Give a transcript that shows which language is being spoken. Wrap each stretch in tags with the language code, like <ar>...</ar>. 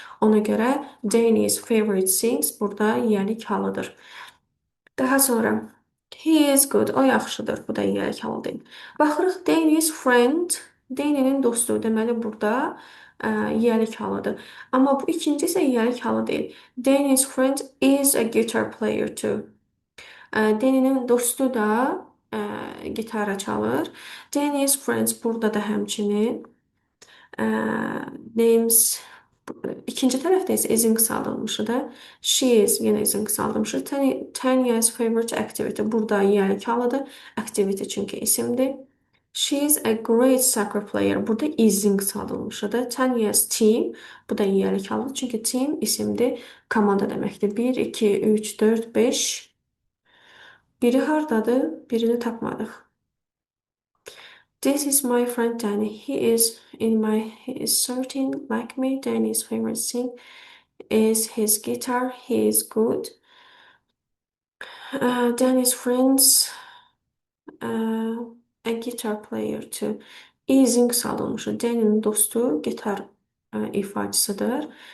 <az>Ona görə Danny's</az> <en>favorite things</en> <az>burada yiyəlik halıdır. Daha sonra</az> <en>he is good.</en> <az>O yaxşıdır. Bu da yiyəlik halı deyil. Baxırıq</az> <en>Danny's friend.</en> <az>Danny'nin dostu. Deməli burada yiyəlik halıdır. Amma bu ikinci isə yiyəlik halı deyil.</az> <en>Danny's friend is a guitar player too.</en> <az>Danny'nin dostu da gitara çalır. Danny's friends burada da həmçinin names ikinci tərəfdə isə is-in qısaldılmışı da.</az> <en>She is</en> <az>yenə is-in qısaldılmışı.</az> <en>Tanya's favorite activity.</en> <az>Burada yiyəlik halıdır. Activity çünki isimdir.</az> <en>She is a great soccer player.</en> <az>Burada is-in qısaldılmışıdır.</az> <en>Tanya's team.</en> <az>Bu da yiyəlik halıdır. Çünki team isimdir. Komanda deməkdir. 1, 2, 3, 4, 5. Biri hardadır? Birini tapmadıq.</az> <en>This is my friend Danny. He is sorting like me. Danny's favorite thing is his guitar. He is good. Danny's friends a guitar player too.</en> <az>Is'in salınmışı. Danny'nin dostu gitar ifaçısıdır.</az>